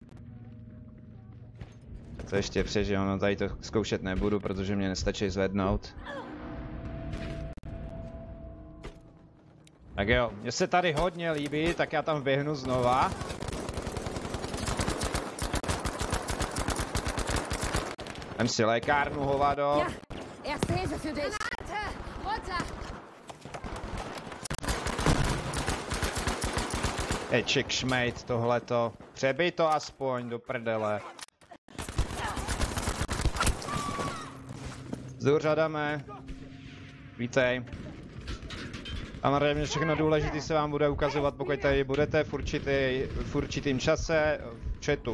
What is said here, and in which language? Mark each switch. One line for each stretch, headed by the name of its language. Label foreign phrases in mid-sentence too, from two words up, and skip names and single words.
Czech: To ještě přežiju, no tady to zkoušet nebudu, protože mě nestačí zvednout. Tak jo, mně se tady hodně líbí, tak já tam běhnu znova. Vem si lékárnu, hovado.
German: Ja, erste Hilfe für dich. Granate. Runter.
Czech: Eček šmejt tohleto. Přebij to aspoň do prdele. Zdůřadame. Vítej. Samozřejmě všechno důležité se vám bude ukazovat, pokud tady budete v určitým čase v chatu.